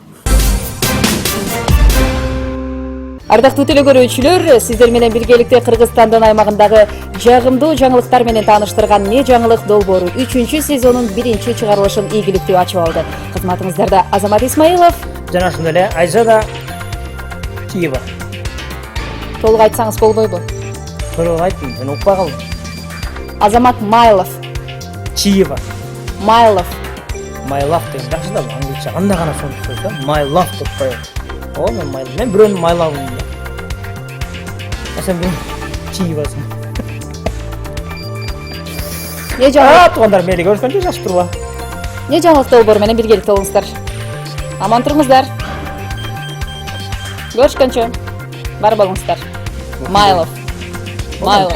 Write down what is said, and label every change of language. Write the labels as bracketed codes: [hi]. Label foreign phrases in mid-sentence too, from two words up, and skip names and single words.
[ky] Ардактуу телекөрүүчүлөр, сиздер менен биргеликте Кыргызстандын аймагындагы жагымдуу жаңылыктар менен тааныштырган Не жаңылык долбоору 3-сезонун 1-чыгарылышын ийгиликтүү ачып алды. Кызматыңыздарда Азамат Исмаилов жана ошондой эле Айзада Чиева. толук айтсаңыз болбойбу? Толук айттым, мен укпай калдым. Азамат Майлов. Чиева. Майлов. [en] My love [ky] деген жакшы да, англисче кандай гана сонун сөз да. [en] My love [ky] деп коет. О, мен бирөөнү [en] my love [ky] дейм. Сен бирөө Чиевасың. Не жаңылык? Туугандар, мени көрүшкөнчө жашып тургула. Не жаңылык долбоору менен биргеликте болуңуздар. Аман туруңуздар. Көрүшкөнчө. Бар болуңуздар. Майлов. Майлов.